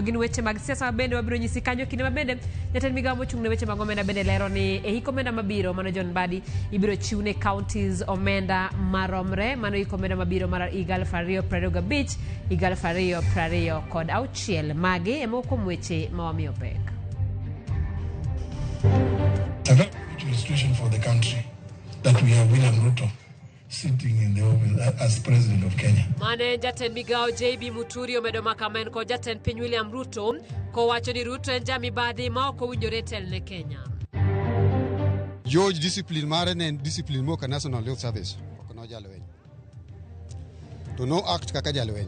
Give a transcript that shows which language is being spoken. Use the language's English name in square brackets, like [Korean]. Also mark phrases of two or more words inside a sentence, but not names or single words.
[Luo (Kenya and Tanzania)] Gin weche mag siasa bende wabiro nyisi kanyo kinde mabende jatend migao mochung'ne weche mag omenda bende lero ni e hik omenda mabiro mano John Badi ibiro chiwne counties omenda maromre mano hik omenda mabiro mar 2025 2026 magi emoko weche mawamiyo pek. [English] It's a very good situation for the country that we have William Ruto sitting in the office as president of Kenya. [Luo (Kenya and Tanzania)] Mane jatend migao JB Muturi omedo makamen ko jatend piny William Ruto ko wacho ni Ruto en jamibadhi ma ok owinjore telne Kenya. George discipline mare ne discipline mo ka National Youth Service ok no jalweny. To no act kaka jalweny.